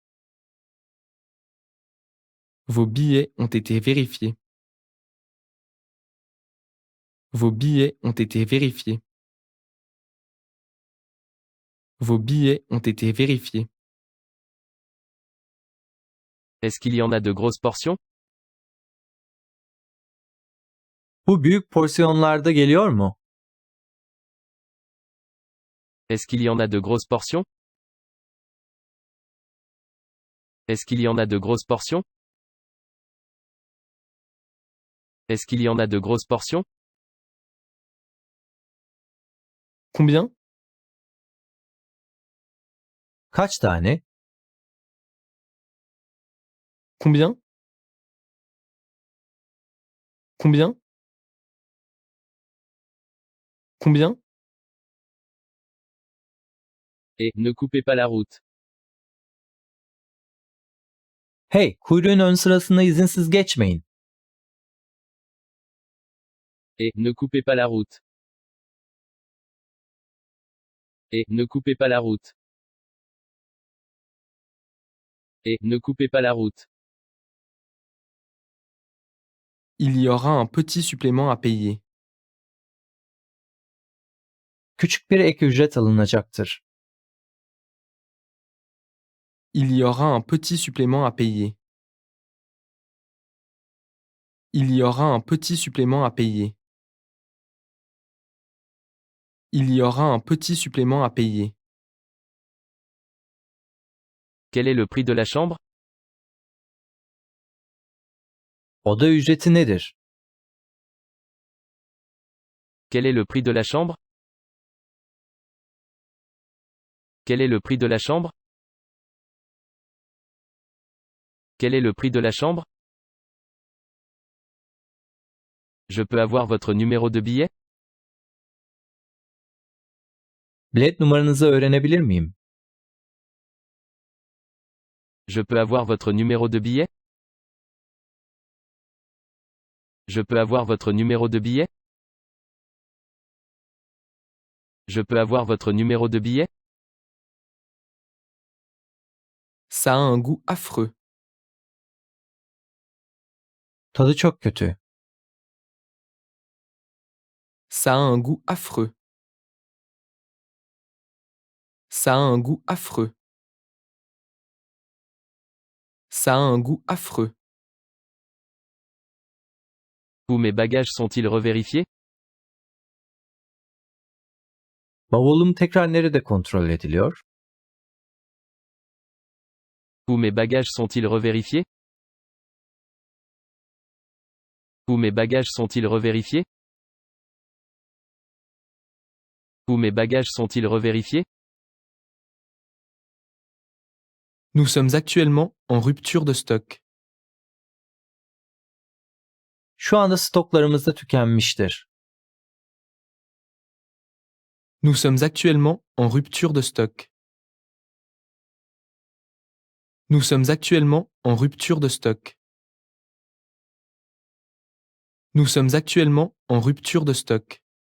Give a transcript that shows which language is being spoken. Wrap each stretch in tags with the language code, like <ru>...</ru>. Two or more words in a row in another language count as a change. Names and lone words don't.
<fr>Vos billets ont été vérifiés. Vos billets ont été vérifiés. Vos billets ont été vérifiés. Est-ce qu'il y en a de grosses portions?</fr> <tr>Bu büyük porsiyonlarda geliyor mu?</tr> <fr>Est-ce qu'il y en a de grosses portions? Est-ce qu'il y en a de grosses portions? Est-ce qu'il y en a de grosses portions? Combien?</fr> <tr>Kaç tane?</tr> <fr>Combien? Combien? Combien? Et ne coupez pas la route.</fr> <tr>Hey, kuyruğun ön sırasında izinsiz geçmeyin.</tr> <fr>Et ne coupez pas la route. Et ne coupez pas la route. Et ne coupez pas la route. Il y aura un petit supplément à payer.</fr> <tr>Küçük bir ek ücret alınacaktır.</tr> <fr>Il y aura un petit supplément à payer. Il y aura un petit supplément à payer. Il y aura un petit supplément à payer. Quel est le prix de la chambre?</fr> <tr>Oda ücreti nedir?</tr> <fr>Quel est le prix de la chambre? Quel est le prix de la chambre? Quel est le prix de la chambre? Je peux avoir votre numéro de billet?</fr> <tr>Bilet numaranızı öğrenebilir miyim?</tr> <fr>Je peux avoir votre numéro de billet? Je peux avoir votre numéro de billet? Je peux avoir votre numéro de billet? Ça a un goût affreux.</fr> <tr>Tadı çok kötü.</tr> <fr>Ça a un goût affreux. Ça a un goût affreux. Ça a un goût affreux. Où mes bagages sont-ils revérifiés?</fr> <tr>Bavulum tekrar nerede kontrol ediliyor?</tr> <fr>Où mes bagages sont-ils revérifiés? Où mes bagages sont-ils revérifiés? Où mes bagages sont-ils revérifiés? Nous sommes actuellement en rupture de stock.</fr> <tr>Şu anda stoklarımız da tükenmiştir.</tr> <fr>Nous sommes actuellement en rupture de stock. Nous sommes actuellement en rupture de stock. Nous sommes actuellement en rupture de stock.</fr>